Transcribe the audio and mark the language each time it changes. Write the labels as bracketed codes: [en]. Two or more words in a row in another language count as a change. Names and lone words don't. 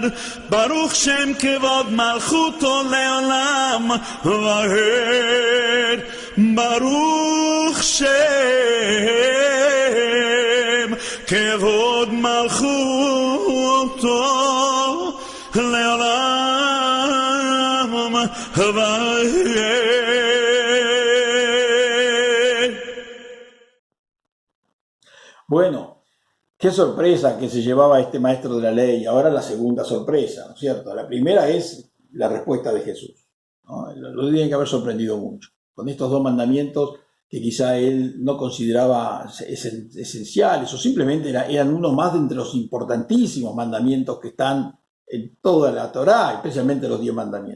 [he] ברוך שם כבוד מלכותו לעולם ועד. ברוך שם כבוד מלכותו לעולם ועד. [es] Bueno, qué sorpresa que se llevaba este maestro de la ley. Ahora la segunda sorpresa, ¿no es cierto? La primera es la respuesta de Jesús, ¿no? Lo tiene que haber sorprendido mucho, con estos 2 mandamientos que quizá él no consideraba esenciales, o simplemente eran uno más de entre los importantísimos mandamientos que están en toda la Torá, especialmente los 10 mandamientos.